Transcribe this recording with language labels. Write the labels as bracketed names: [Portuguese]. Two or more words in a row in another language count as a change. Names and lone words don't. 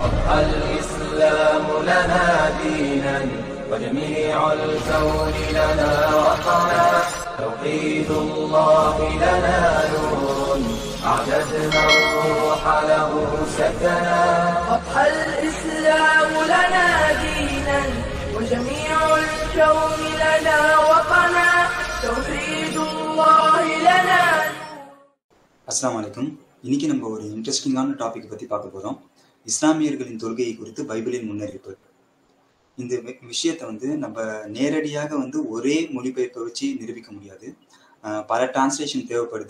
[Arabic] الإسلام لنا دينا وجميع الكون لنا وطنا توحيد الله لنا نور أعددنا الروح له سكنا أضحى الإسلام لنا دينا وجميع الكون لنا وطنا توحيد الله لنا. السلام عليكم. [Tamil] இன்னைக்கு நம்ம ஒரு [English] interesting topic [Tamil] பற்றி பார்க்க போகிறோம். இஸ்லாமியர்களின் தொழுகையை குறித்து பைபிளின் முன்னறிவிப்பு. இந்த விஷயத்தை நம்ம நேரடியாக ஒரே மொழிபெயர்ப்பை வச்சு நிரூபிக்க முடியாது. பல டிரான்ஸ்லேஷன் தேவைப்படுது.